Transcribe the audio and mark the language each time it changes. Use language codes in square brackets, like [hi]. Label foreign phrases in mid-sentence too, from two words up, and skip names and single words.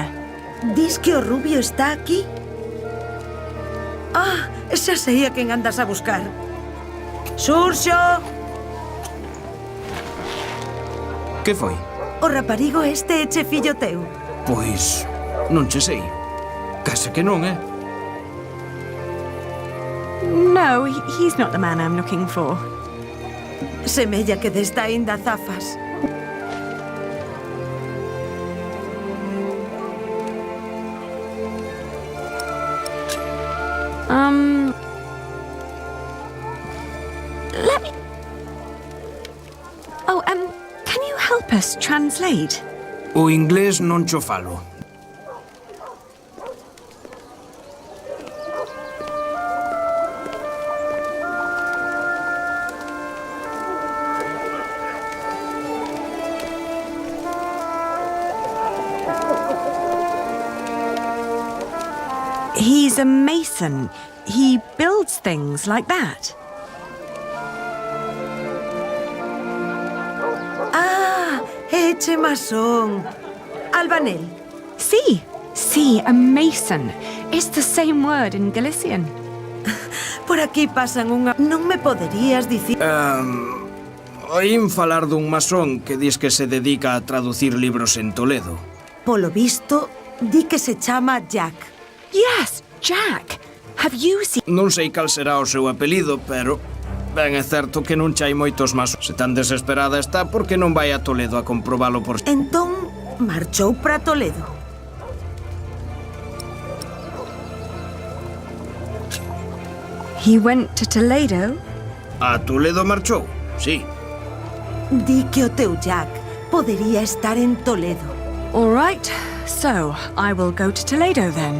[gl] Dis que o rubio está aquí? Ah, xa sei a quen andas a buscar. Xurxo! Que foi? O raparigo este eche fillo teu. Pois, non che sei. Case que non, [en] No, he's not the man I'm looking for. [gl] Semella que desta aínda zafas. [en] Let me... Oh, can you help us translate? [gl] O inglés non cho falo. [en] He's a mason. He builds things like that. [gl] eche masón. Albanel. [en] Sí, a mason. It's the same word in Galician. [gl] Por aquí pasan unha... Non me poderías dicir... Oín falar dun masón que dis que se dedica a traducir libros en Toledo. Polo visto, di que se chama Jack. [en] Yes, Jack. Have you seen... [gl] Non sei cal será o seu apelido, pero... Ben é certo que non chai moitos masóns. Se tan desesperada está, por que non vai a Toledo a comprobalo por... Entón, marchou para Toledo. [en] He went to Toledo? [gl] A Toledo marchou, sí. Di que o teu Jack podería estar en Toledo. [en] All right, so I will go to Toledo then.